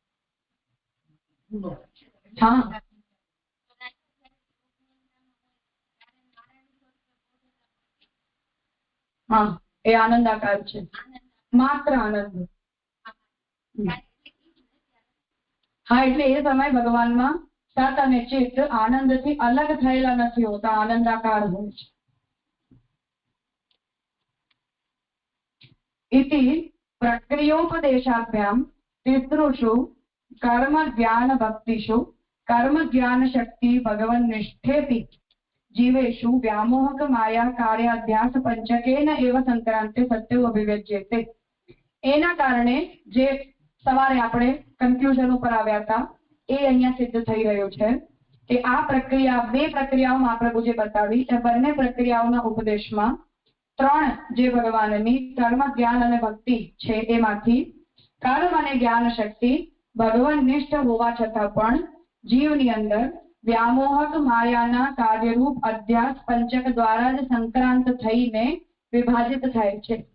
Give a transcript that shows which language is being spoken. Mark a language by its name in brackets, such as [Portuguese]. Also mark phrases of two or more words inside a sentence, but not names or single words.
[Gujarati] હા, હા, એ આનંદાકાર છે, માત્ર આનંદ. હા, એટલે એ સમય ભગવાનમાં સત અને ચિત્ત આનંદથી અલગ થયેલા નથી હોતા, આનંદાકાર હોય છે. [Sanskrit] इति प्रक्रियोपदेशाभ्याम तिसृषु कर्म ज्ञान भक्तिषु कर्म ज्ञान शक्ति भगवन् निष्ठेपि जीवेषु व्यामोहक माया कार्याध्यास पंचकेन एव संक्रांते सत्यो अभिव्यज्यते. [Gujarati] એના કારણે જે સવારે આપણે કન્ક્લુઝન ઉપર આવ્યા હતા એ અહીંયા સિદ્ધ થઈ રહ્યો છે કે આ પ્રક્રિયા, બે પ્રક્રિયાઓમાં પ્રભુજી બતાવી એ બંને પ્રક્રિયાઓના ઉપદેશમાં ત્રણ જે ભગવાનની કર્મ જ્ઞાન અને ભક્તિ છે એમાંથી કર્મ અને જ્ઞાન શક્તિ ભગવાન નિષ્ઠ હોવા છતાં પણ જીવની અંદર વ્યામોહક માયાના કાર્યરૂપ અધ્યાસ પંચક દ્વારા જ સંક્રાંત થઈને વિભાજિત થાય છે.